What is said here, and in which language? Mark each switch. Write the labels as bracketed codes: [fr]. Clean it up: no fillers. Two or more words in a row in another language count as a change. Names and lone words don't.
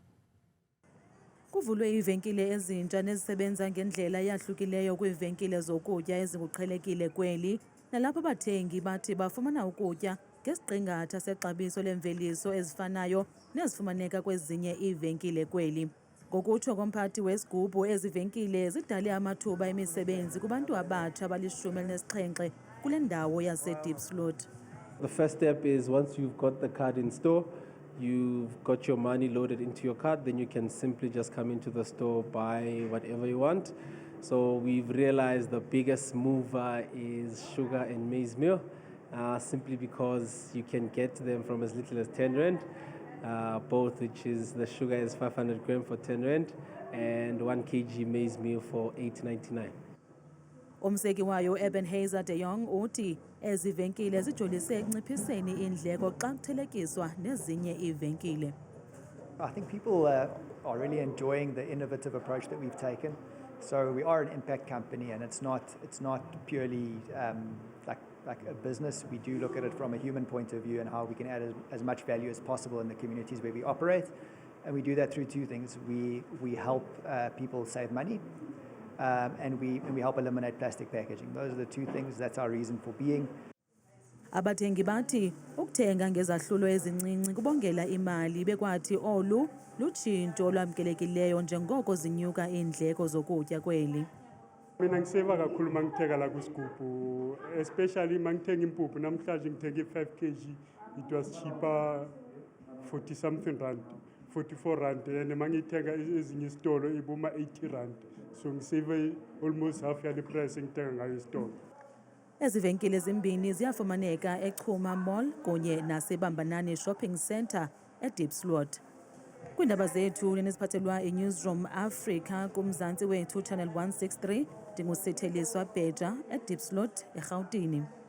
[xh] Kuvulwe iivenkile ezintsha nezisebenza ngendlela eyahlukileyo kwiivenkile zokutya ezikuqhelekile kweli, nalapho abathengi bathi bafumana ukutya ngesiqingatha sexabiso lemveliso ezifanayo nezifumaneka kwezinye iivenkile kweli. Ngokutsho komphathi weSkubu, ezi venkile zidale amathuba emisebenzi kubantu abatsha abali-17 kule ndawo yase-Diepsloot. [en] The first step is once you've got the card in store, you've got your money loaded into your card, then you can simply just come into the store, buy whatever you want. So we've realized the biggest mover is sugar and maize meal, simply because you can get them from as little as 10 Rand, both, which is the sugar is 500 grams for 10 Rand and 1 kg maize meal for 8.99. Umseki wayo Ebenezer de Jong uthi ezi venkile zijolise ekunciphiseni indleko xa kuthelekiswa nezinye iivenkile. I think people are really enjoying the innovative approach that we've taken. So we are an impact company, and it's not purely like a business. We do look at it from a human point of view and how we can add as much value as possible in the communities where we operate. And we do that through two things. We help people save money. And we help eliminate plastic packaging. Those are the two things. That's our reason for being. [xh] Abathengi bathi ukuthenga ngezahlulo ezincinci kubongela imali, bekwathi olu lutshintsho olwamkelekileyo njengoko zinyuka iindleko zokutya kweli. [zu] Mina ngiseva kakhulu mangithenga la kuSkubu, especially mangithenga impuphu. Namhlanje ngithenga 5 kg, [en] it was cheaper 40 something rand, 44 rand, [zu] and mangithenga ezinye isitolo ibuma 80 rand. So ngisave [en] almost half [zu] ya [en] the price [zu] ngithenga ngayo isitolo. [xh] Ezi venkile zimbini ziyafumaneka eChuma Mall kunye naseBambanani Shopping Centre eDiepsloot. Kwiindaba zethu neziphathelwa iNewsroom Africa kumzantsi wethu Channel 163, ndingusitheliswa Bheja eDiepsloot eRhawutini.